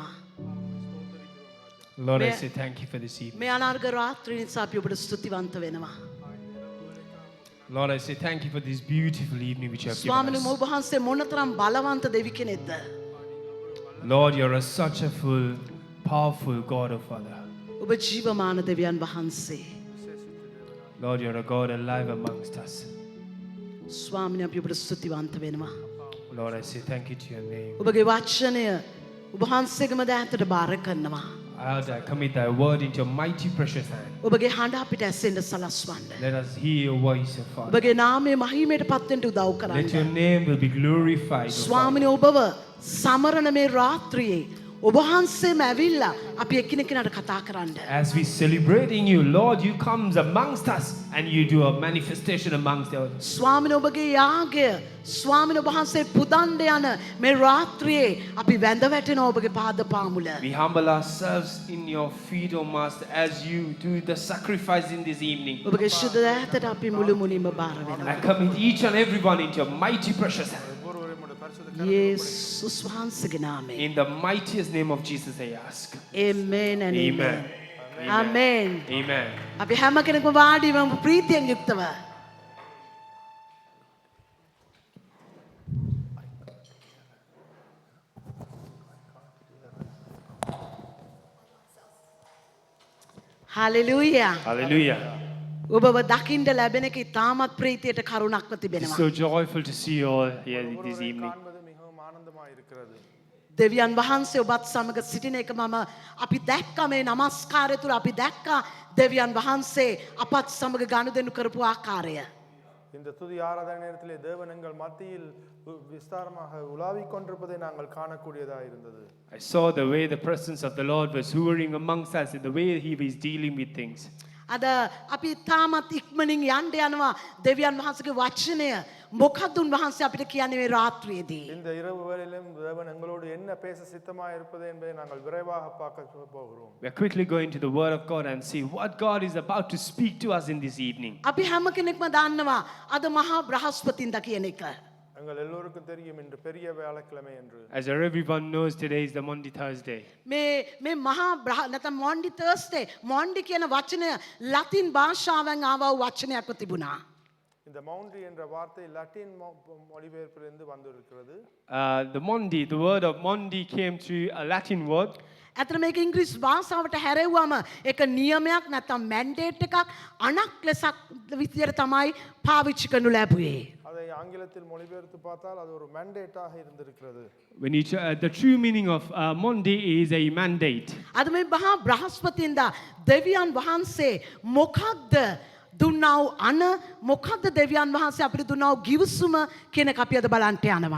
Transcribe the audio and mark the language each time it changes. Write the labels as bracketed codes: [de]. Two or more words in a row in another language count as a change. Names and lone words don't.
[en] Lord, I May- say thank you for this evening. [si] මේ අනාර්ග රාත්‍රී නිසා අපි ඔබට ස්තුතිවන්ත වෙනවා. [en] Lord, I say thank you for this beautiful evening which you have given [si] ස්වාමිනේ ඔබ [en] us. [si] වහන්සේ මොනතරම් බලවන්ත දෙවි කෙනෙක්ද? [en] Lord, you're such a full, powerful God, oh Father. [si] ඔබ ජීවමාන දෙවියන් වහන්සේ. [en] Lord, you're a God alive amongst us. [si] ස්වාමිනේ අපි ඔබට ස්තුතිවන්ත වෙනවා. [en] Lord, I say thank you to your name. [si] ඔබගේ වචනය ඔබ වහන්සේගේම දෑතට බාර කරනවා. [en] I commit thy word into your mighty precious hand. [si] ඔබගේ හඬ අපිට ඇසෙන්න සලස්වන්න. [en] Let us hear your voice, oh Father. [si] ඔබගේ නාමය මහිමයට පත් වෙන්න උදව් [en] Let your [si] කරන්න. [en] name will be glorified, oh Father. [si] ස්වාමිනේ ඔබව සමරන මේ රාත්‍රියේ ඔබ වහන්සේම ඇවිල්ලා අපි එකිනෙකාට කතා කරන්න. [en] As we celebrating you, Lord, you comes amongst us and you do a manifestation amongst us. [si] ස්වාමිනේ ඔබගේ යාගය ස්වාමිනේ ඔබ වහන්සේ පුදන්න යන මේ රාත්‍රියේ අපි වැඳ වැටෙනවා ඔබගේ පාද පාමුල. [en] We humble ourselves in your feet, O Master, as you do the sacrifice in this evening. [si] ඔබගේ ශුද්ධ දෑතට අපි මුළු මුනින්ම බාර වෙනවා. [en] I commit each and every one into your mighty precious hand. [si] යේසුස් වහන්සේගේ නාමයෙන්. [en] In the mightiest name of Jesus I ask. Amen and Amen. amen. Amen. Amen. [si] අපි හැම කෙනෙක්ම වාඩි වෙමු ප්‍රීතියෙන් යුක්තව. [en] Hallelujah. Hallelujah. [si] ඔබව දකින්න ලැබෙන එක ඉතාමත් ප්‍රීතියට කරුණක්ව [en] It's [si] තිබෙනවා. [en] so joyful to see you all here this evening. [si] දෙවියන් වහන්සේ ඔබත් සමග සිටින එක මම අපි දැක්ක මේ නමස්කාරය තුළ අපි දැක්ක දෙවියන් වහන්සේ අපත් සමග ගනුදෙනු කරපු ආකාරය. [ta] இந்த துதி ஆராதனை நேரத்திலே தேவன் எங்கள் மத்தியில் விஸ்தாரமாக உலாவிக் கொண்டிருப்பதை நாங்கள் காணக்கூடியதாக இருந்தது. [en] I saw the way the presence of the Lord was hovering amongst us, in the way he was dealing with things. [si] අද අපි තාමත් ඉක්මනින් යන්න යනවා දෙවියන් වහන්සේගේ වචනය මොකක්ද උන්වහන්සේ අපිට කියන්නේ මේ රාත්‍රියේදී. [ta] இந்த இரவு வேளையிலும் தேவன் எங்களோடு என்ன பேச சித்தமாக இருப்பது என்பதை நாங்கள் விரைவாக பார்க்க போகிறோம். [en] We are quickly going to the Word of God and see what God is about to speak to us in this evening. [si] අපි හැම කෙනෙක්ම දන්නවා අද මහා බ්‍රහස්පතින්දා කියන එක. [ta] எங்கள் எல்லோருக்கும் தெரியும் இன்று பெரிய வியாழக்கிழமை என்று. [en] As everyone knows, today is the Monday Thursday. [si] මේ මහා නැත්නම් [en] Maundy Thursday [si] මොන්ඩි කියන වචනය ලතින් භාෂාවෙන් ආව වචනයක්ව තිබුණා. [ta] இந்த மவுண்ட்ரி என்ற வார்த்தை லத்தீன் மொழிபெயர்ப்பிலிருந்து வந்திருக்கிறது. [en] The word of Mondi came through a Latin word. [si] ඇතර මේක ඉංග්‍රීසි භාෂාවට හැරෙව්වම ඒක නියමයක් නැත්නම් මැන්ඩේට් එකක් අණක් ලෙසක් විදියට තමයි පාවිච්චි කරනු ලැබුවේ. [ta] அதை ஆங்கிலத்தில் மொழிபெயர்த்து பார்த்தால் அது ஒரு mandate-ஆக இருந்திருக்கிறது. [en] The true meaning of Mondi is a mandate. [si] අද මේ මහා බ්‍රහස්පතින්දා දෙවියන් වහන්සේ මොකක්ද දුන්නා වූ අන මොකක්ද දෙවියන් වහන්සේ අපිට දුන්නා වූ ගිවිසුම කියන එක අපි අද බලන්න යනවා.